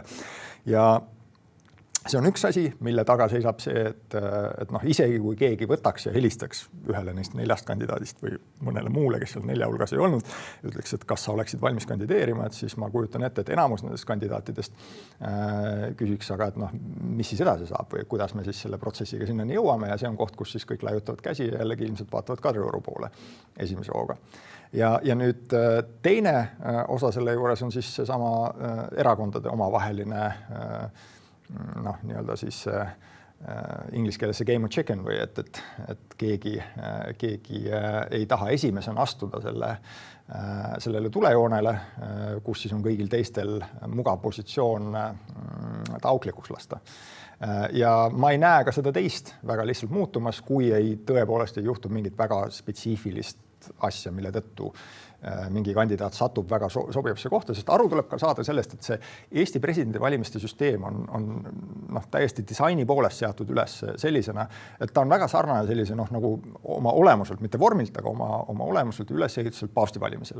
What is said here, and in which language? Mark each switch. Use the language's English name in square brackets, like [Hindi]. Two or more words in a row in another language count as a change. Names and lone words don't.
[Estonian] Ja see on üks asi, mille taga seisab see, et isegi kui keegi võtaks ja helistaks ühele neist 4 kandidaadist või mõnele muule, kes seal 4 hulgas ei olnud, ütleks, et kas sa oleksid valmis kandideerima, et siis ma kujutan ette, et enamus nendest kandidaatidest küsiks, aga et mis siis edasi saab või kuidas me siis selle protsessiga sinnani jõuame ja see on koht, kus siis kõik laiutavad käsi ja jällegi ilmselt vaatavad Kadrioru poole esimese hooga. Ja nüüd teine osa selle juures on siis seesama erakondade omavaheline nii-öelda siis inglise keeles see [English] game of chicken [Estonian] või et keegi ei taha esimesena astuda sellele tulejoonele, kus siis on kõigil teistel mugav positsioon auklikuks lasta. Ja ma ei näe ka seda teist väga lihtsalt muutumas, kui tõepoolest ei juhtu mingit väga spetsiifilist asja, mille tõttu mingi kandidaat satub väga sobivasse kohta, sest aru tuleb ka saada sellest, et see Eesti presidendivalimiste süsteem on täiesti disaini poolest seatud üles sellisena, et ta on väga sarnane sellise nagu oma olemuselt, mitte vormilt, aga oma olemuselt ülesehituselt paavsti valimisele.